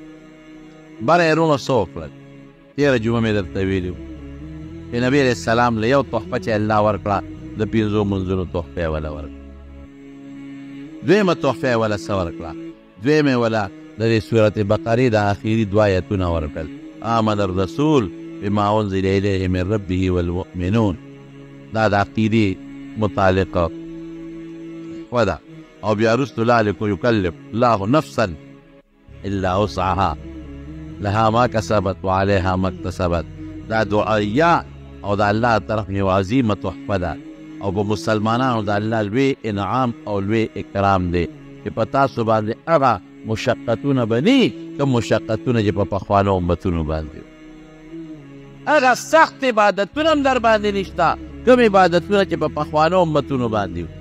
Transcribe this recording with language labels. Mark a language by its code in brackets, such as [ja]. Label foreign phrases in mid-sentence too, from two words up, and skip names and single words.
[ps] بره یې وروڼو څه وکړل؟ تېره جمعه مې درته ویلي وو چې نبي [ar] علیه السلام [ps] له یو تحفه چې الله ورکړه د 5 منځونو تحفه یې وله ورکړه. 2مه تحفه یې وله څه ورکړه؟ 2مه یې وله د دې سورت بقرې د آخري 2 آیتونه ورکړل، [ar] آمن الرسول بما انزل الیه من ربه والمؤمنون. [ps] دا د عقیدې متعلقه وده. او بیا وروسته [ar] لا یکلف الله نفسا الا وسعها لها ما کسبت وعلیها ما اکتسبت. [ps] دا دعایه او د الله طرف یو عظیمه تحفه ده، او په مسلمانانو د الله لوی انعام او لوی اکرام دی چې په تاسو باندې هغه مشقتونه بني کوم مشقتونه چې په پخوانو امتونو باندې، هغه سخت عبادتونه هم در باندې نشته کوم عبادتونه چې په پخوانو امتونو باندې وو.